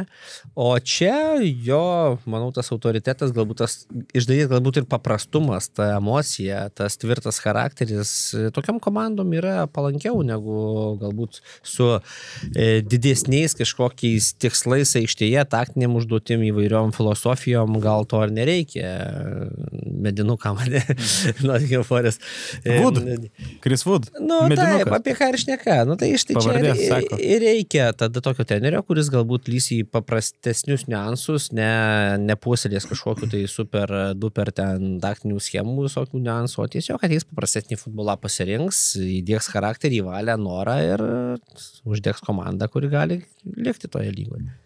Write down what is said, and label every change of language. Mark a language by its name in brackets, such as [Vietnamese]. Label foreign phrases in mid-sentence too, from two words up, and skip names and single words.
[Lithuanian] O čia jo, manau, tas autoritetas, galbūt tas iš dalies galbūt ir paprastumas, ta emocija, tas tvirtas charakteris, tokiam komandom yra palankiau negu galbūt su didesniais kažkokiais tikslais aikštėje, taktiniam užduotim, įvairiom filosofijom, gal to ar nereikia. Medinukam, ne? Nottingham Forest. Wood. Chris Wood. Taip, apie ką ir šneka. Tai iš tai čia ir reikia tada tokio trenerio, kuris galbūt lys į paprastesnius niuansus, nepuoselės kažkokiu tai [English] super duper [Lithuanian] ten taktinių schemų visokių niuansų, o tiesiog ateis paprastesnį futbolą pasirinks, įdėks charakterį, valią, norą ir uždegs komandą, kuri gali likti toje lygoje.